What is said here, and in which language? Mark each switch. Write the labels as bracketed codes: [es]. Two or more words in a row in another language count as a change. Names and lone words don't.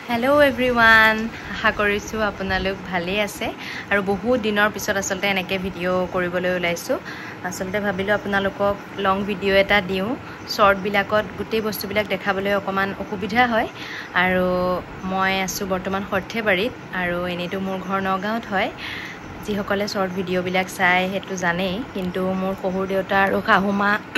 [en] hello everyone [as] আশা কৰিছু আপোনালোক ভালে আছে আৰু বহুত दिনৰ পিছত আসলতে এনেকে ভিডিও কৰিবলৈ ওলাইছো আসলতে ভাবিলো আপোনালোকক [en] long video [as] এটা দিও শৰ্ট বিলাকত গুটেই বস্তু বিলাক দেখাবলৈ অকমান অসুবিধা হয় আৰু মই আছো বৰ্তমান সৰ্থেবাৰীত আৰু এনেটো মোৰ ঘৰ নগাঁৱত হয় যি সকলে [en] short video [as] বিলাক চাই হেতু জানে কিন্তু মোৰ শহুৰ দেউতা আৰু শাহুমা